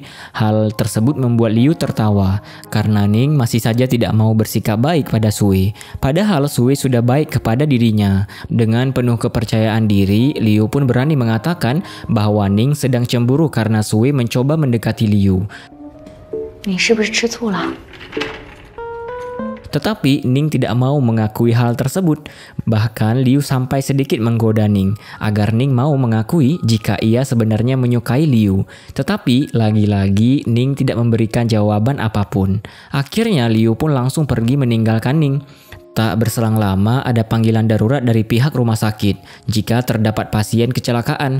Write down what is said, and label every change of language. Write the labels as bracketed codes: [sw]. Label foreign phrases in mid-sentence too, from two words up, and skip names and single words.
[id] Hal tersebut membuat Liu tertawa, karena Ning masih saja tidak mau bersikap baik pada Sue. Padahal Sue sudah baik kepada dirinya. Dengan penuh kepercayaan diri, Liu pun berani mengatakan bahwa Ning sedang cemburu karena Sue mencoba mendekati Liu. [zh] 你是不是吃醋了？ [id] Tetapi Ning tidak mau mengakui hal tersebut. Bahkan Liu sampai sedikit menggoda Ning agar Ning mau mengakui jika ia sebenarnya menyukai Liu. Tetapi lagi-lagi Ning tidak memberikan jawaban apapun. Akhirnya Liu pun langsung pergi meninggalkan Ning. Tak berselang lama ada panggilan darurat dari pihak rumah sakit jika terdapat pasien kecelakaan.